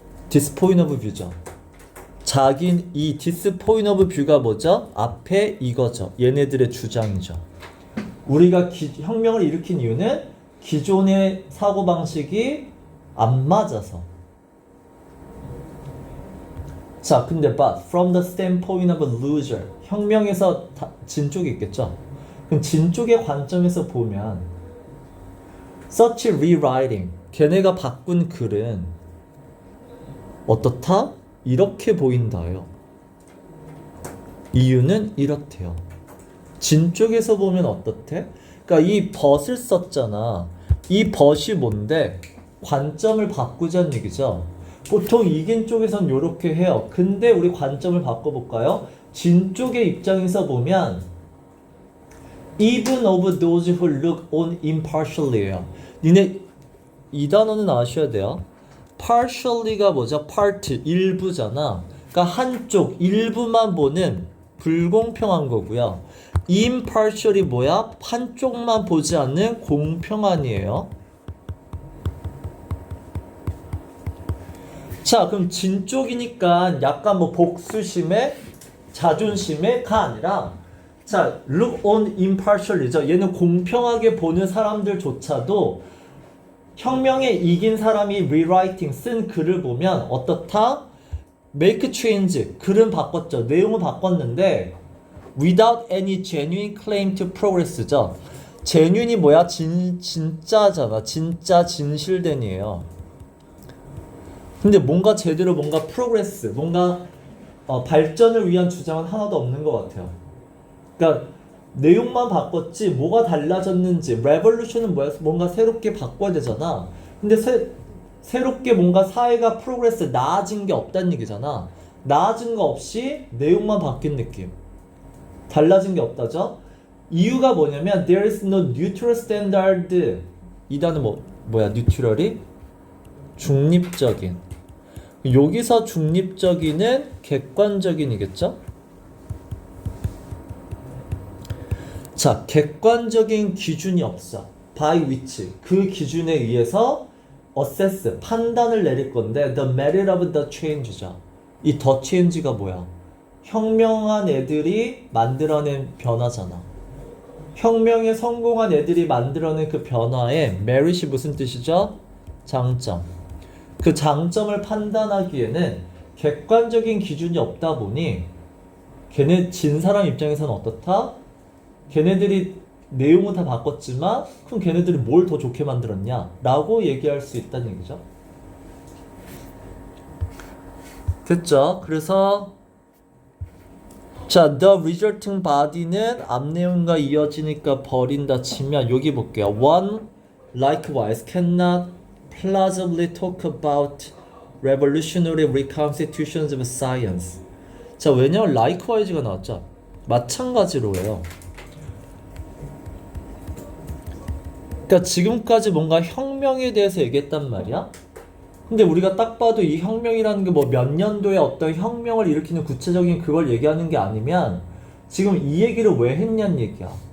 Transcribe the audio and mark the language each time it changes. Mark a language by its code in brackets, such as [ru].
[en] this point of view죠. 자기 이 this point of view가 뭐죠? [ko] 앞에 이거죠. 얘네들의 주장이죠. 우리가 혁명을 일으킨 이유는 기존의 사고방식이 안 맞아서. 자, 근데 [en] but from the standpoint of a loser, [ko] 혁명에서 진 쪽이 있겠죠. 그럼 진 쪽의 관점에서 보면 [en] such rewriting, [ko] 걔네가 바꾼 글은 어떻다? 이렇게 보인다요. 이유는 이렇대요. 진 쪽에서 보면 어떻대? 그러니까 이 but을 썼잖아. 이 but이 뭔데? 관점을 바꾸자는 얘기죠. 보통 이긴 쪽에선 이렇게 해요. 근데 우리 관점을 바꿔볼까요? 진 쪽의 입장에서 보면 [en] even of those who look on impartially예요. [ko] 니네 이 단어는 아셔야 돼요. partially가 뭐죠? part, 일부잖아. 그러니까 한쪽, 일부만 보는 불공평한 거고요. impartial이 뭐야? 한쪽만 보지 않는 공평한이에요. 자, 그럼 진 쪽이니까 약간 뭐 복수심에 자존심에가 아니라 자, [en] look on impartially [ko] 죠. 얘는 공평하게 보는 사람들조차도 혁명에 이긴 사람이 rewriting 쓴 글을 보면 어떻다? [en] make change, [ko] 글은 바꿨죠. 내용을 바꿨는데 [en] without any genuine claim to progress죠. [ko] genuine이 뭐야? 진짜잖아. 진짜 진실된이에요. 근데 뭔가 제대로 뭔가 프로그레스, 뭔가 발전을 위한 주장은 하나도 없는 것 같아요. 그러니까 내용만 바꿨지 뭐가 달라졌는지, 레볼루션은 뭐야? 뭔가 새롭게 바꿔야 되잖아. 근데 새롭게 뭔가 사회가 프로그레스, 나아진 게 없다는 얘기잖아. 나아진 거 없이 내용만 바뀐 느낌. 달라진 게 없다죠? 이유가 뭐냐면 [en] there is no neutral standard [ko] 이 단어 뭐야? 뉴트럴이 중립적인. 여기서 중립적인은 객관적인이겠죠? 자, 객관적인 기준이 없어. [en] by which [ko] 그 기준에 의해서 [en] assess [ko] 판단을 내릴 건데 [en] the merit of the change죠. [ko] 이 the change가 뭐야? 혁명한 애들이 만들어낸 변화잖아. 혁명에 성공한 애들이 만들어낸 그 변화의 merit이 무슨 뜻이죠? 장점. 그 장점을 판단하기에는 객관적인 기준이 없다 보니 걔네 진 사람 입장에서는 어떻다? 걔네들이 내용은 다 바꿨지만 그럼 걔네들이 뭘 더 좋게 만들었냐? 라고 얘기할 수 있다는 얘기죠. 됐죠? 그래서 자, [en] the resulting body [ko] 는 앞 내용과 이어지니까 버린다 치면 여기 볼게요. [en] One likewise cannot plausibly talk about revolutionary reconstitutions of science. [ko] 자, 왜냐면 likewise가 나왔죠. 마찬가지로예요. 그러니까 지금까지 뭔가 혁명에 대해서 얘기했단 말이야. 근데 우리가 딱 봐도 이 혁명이라는 게 뭐 몇 년도에 어떤 혁명을 일으키는 구체적인 그걸 얘기하는 게 아니면 지금 이 얘기를 왜 했냐는 얘기야.